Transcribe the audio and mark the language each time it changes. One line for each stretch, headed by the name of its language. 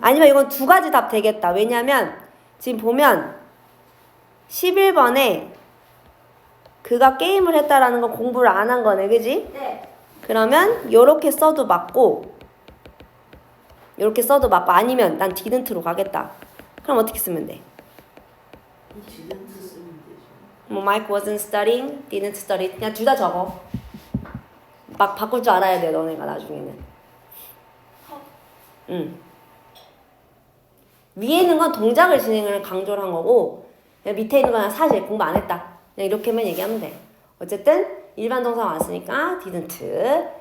Korean: 아니면 이건 두 가지 답 되겠다. 왜냐면 지금 보면 11번에 그가 게임을 했다라는 건 공부를 안 한 거네, 그지? 네. 그러면 요렇게 써도 맞고 요렇게 써도 맞고 아니면 난 didn't로 가겠다. 그럼 어떻게 쓰면 돼? 디드트 쓰면 되죠.
English: 뭐 Mike wasn't studying, didn't study.
Korean: 그냥 둘 다 적어. 막 바꿀 줄 알아야 돼, 너네가 나중에는. 위에 있는 건 동작을 진행을 강조를 한 거고 그냥 밑에 있는 건 사실 공부 안 했다. 그냥 이렇게만 얘기하면 돼. 어쨌든 일반 동사 왔으니까 didn't.